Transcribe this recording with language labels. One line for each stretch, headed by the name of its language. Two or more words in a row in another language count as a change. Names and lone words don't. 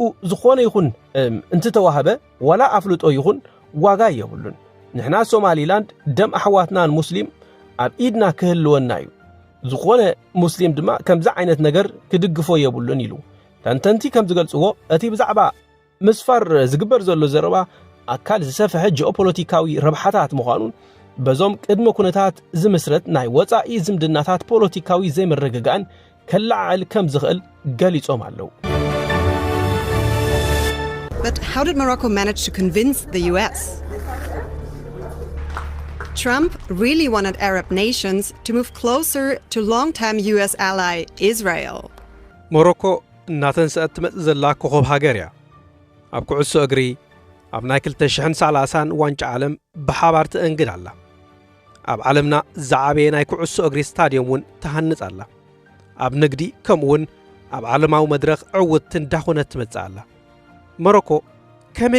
Tigrinya: ዝኾነ ይኹን እንትተዋህበ ወላ ኣፍልጦ ይኹን ዋጋ የብሉን። ንሕና ሶማሊላንድ ደም ኣሕዋትናን ሙስሊም ኣብ ኢድና ክህልወና እዩ። ዝኾነ ሙስሊም ድማ ከምዚ ዓይነት ነገር ክድግፎ የብሉን ኢሉ ተንተንቲ ከም ዝገልጽዎ እቲ ብዛዕባ ምስፋር ዝግበር ዘሎ ዘረባ ኣካል ዝሰፍሐ ጂኦፖለቲካዊ ረብሓታት ምዃኑን በዞም ቅድመ ኩነታት ዝምስረት ናይ ወፃኢ ዝምድናታት ፖለቲካዊ ዘይምርግጋእን ከላዓል ከም ዝኽእል ገሊጾም ኣለዉ።
English: But how did Morocco manage to convince the US? Trump really wanted Arab nations to move closer to long-time US ally Israel.
Tigrinya: ሞሮኮ እናተንሰአት ትመጽእ ዘላ ኮኸብ ሃገር እያ ኣብ ኩዕሶ እግሪ ኣብ ናይ 2030 ዋንጫ ዓለም ብሓባር ትእንግድ ኣላ ኣብ ዓለምና ዝዓበየ ናይ ኩዕሶ እግሪ ስታድዮም እውን ተሃንጽ ኣላ ኣብ ንግዲ ከምኡውን ኣብ ዓለማዊ መድረኽ ዕውት እንዳኾነት ትመጽእ ኣላ ሞሮኮ ከመይ